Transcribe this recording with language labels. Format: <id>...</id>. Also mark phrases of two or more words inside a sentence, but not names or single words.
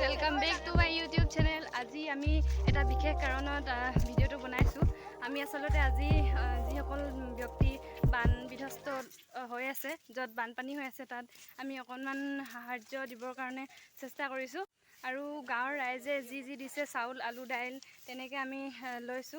<en>welcome back to my YouTube channel.</en> <as>আজি আমি এটা বিশেষ কাৰণত ভিডিওটো বনাইছো। আমি আসলতে আজি যিসকল ব্যক্তি বান বিধ্বস্ত হৈ আছে, যত বানপানী হৈ আছে, তাত আমি অকণমান সাহায্য দিবৰ কাৰণে চেষ্টা কৰিছো। আৰু গাঁৱৰ ৰাইজে যি দিছে চাউল আলু দাইল তেনেকৈ আমি লৈছো।</as>